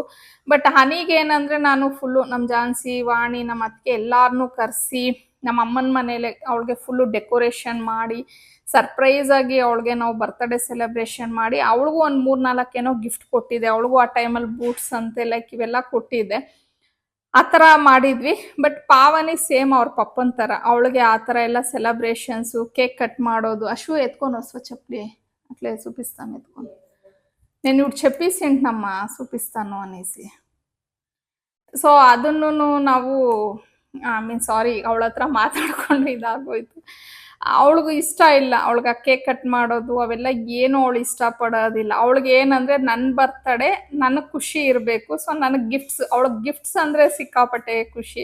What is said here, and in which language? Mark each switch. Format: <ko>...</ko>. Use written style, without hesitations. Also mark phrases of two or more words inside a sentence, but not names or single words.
<kn>ಬಟ್ ಹನಿಗೆ ಏನಂದರೆ ನಾನು ಫುಲ್ಲು ನಮ್ಮ ಜಾನ್ಸಿ, ವಾಣಿ, ನಮ್ಮ ಅತ್ತಿಗೆ ಎಲ್ಲರನ್ನೂ ಕರೆಸಿ ನಮ್ಮ ಅಮ್ಮನ ಮನೇಲೆ ಅವಳಿಗೆ</kn> <en>full decoration</en> <kn>ಮಾಡಿ ಸರ್ಪ್ರೈಸಾಗಿ ಅವಳಿಗೆ ನಾವು</kn> <en>birthday celebration</en> <kn>ಮಾಡಿ ಅವಳಿಗೂ ಒಂದು 3-4 ಏನೋ ಗಿಫ್ಟ್ ಕೊಟ್ಟಿದ್ದೆ. ಅವಳಿಗೂ ಆ ಟೈಮಲ್ಲಿ ಬೂಟ್ಸ್ ಅಂತೆ ಲೈಕ್ ಇವೆಲ್ಲ ಕೊಟ್ಟಿದ್ದೆ. ಆ ಥರ ಮಾಡಿದ್ವಿ. ಬಟ್ ಪಾವನಿ ಸೇಮ್ ಅವ್ರ ಪಪ್ಪನ ಥರ, ಅವಳಿಗೆ ಆ ಥರ ಎಲ್ಲ ಸೆಲೆಬ್ರೇಷನ್ಸು,</kn> <en>cake cut</en> <kn>ಮಾಡೋದು. ಅಶು ಎತ್ಕೊಂಡು ಹೊಸ ಚಪ್ಪಲಿ ಅಟ್ಲೇ</kn> <te>చూపిస్తాను ఎత్తుకొని, నేను ఇప్పుడు చెప్పేసింటున్నమ్మా చూపిస్తాను అనేసి.</te> <kn>ಸೊ ಅದನ್ನು ನಾವು ಸಾರಿ ಅವಳ ಹತ್ರ ಮಾತಾಡ್ಕೊಂಡು ಇದಾಗೋಯ್ತು. ಅವಳಿಗೂ ಇಷ್ಟ ಇಲ್ಲ, ಅವಳಿಗೆ</kn> <en>cake cut</en> <kn>ಮಾಡೋದು ಅವೆಲ್ಲ ಏನು ಅವಳು ಇಷ್ಟಪಡೋದಿಲ್ಲ. ಅವಳಿಗೆ ಏನಂದರೆ ನನ್ನ ಬರ್ತಡೇ ನನಗೆ ಖುಷಿ ಇರಬೇಕು. ಸೊ ನನಗೆ ಅವಳಿಗೆ ಗಿಫ್ಟ್ಸ್ ಅಂದರೆ ಸಿಕ್ಕಾಪಟ್ಟೆ ಖುಷಿ.</kn>